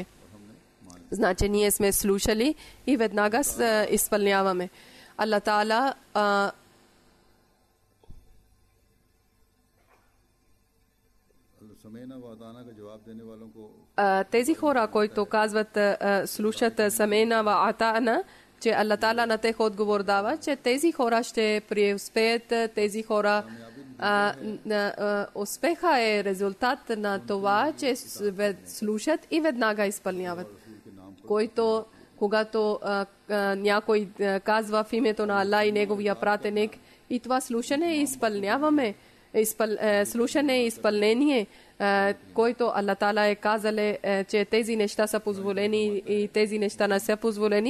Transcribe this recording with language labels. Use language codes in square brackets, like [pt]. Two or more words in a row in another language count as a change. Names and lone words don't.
[bg] Значи ние сме слушали и веднага изпълняваме. Аллах Таала тези хора, които казват слушат [ar] سمعنا وأطعنا, [bg] че Аллах Таала на тях отговор дава, че тези хора ще преуспеят, тези хора успеха е резултат на това, че слушат и веднага изпълняват. Който, когато някой казва в името на Аллах и неговия пратеник, и това слушане и изпълняваме, слушане и изпълнение, който Аллах Таала е казале, че тези неща са позволени и тези неща не са позволени.